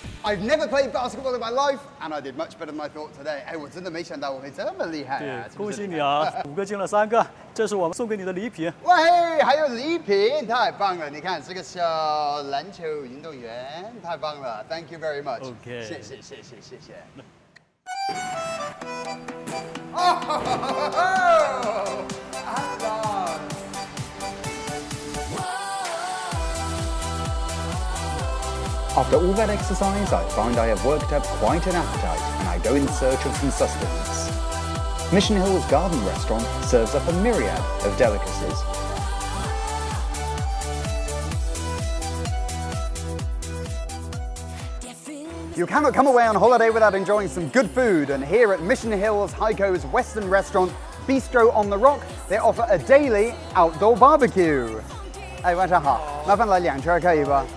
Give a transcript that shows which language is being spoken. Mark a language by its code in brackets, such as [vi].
[en] I've never played basketball in my life, and I did much better than I thought today. [zh] 哎，我真的没想到我会这么厉害对啊！，恭喜你啊，5个进了3个，这是我们送给你的礼品。喂，还有礼品，太棒了！你看这个小篮球运动员，太棒了 ！ [en] Thank you very much. OK [zh] 谢谢。哦，阿郎。 [en] After all that exercise, I find I have worked up quite an appetite and I go in search of some sustenance. Mission Hill's Garden Restaurant serves up a myriad of delicacies. You cannot come away on holiday without enjoying some good food, and here at Mission Hill's Haikou's Western Restaurant, Bistro on the Rock, they offer a daily outdoor barbecue. [zh] 哎，晚上好，麻烦来2圈可以吧？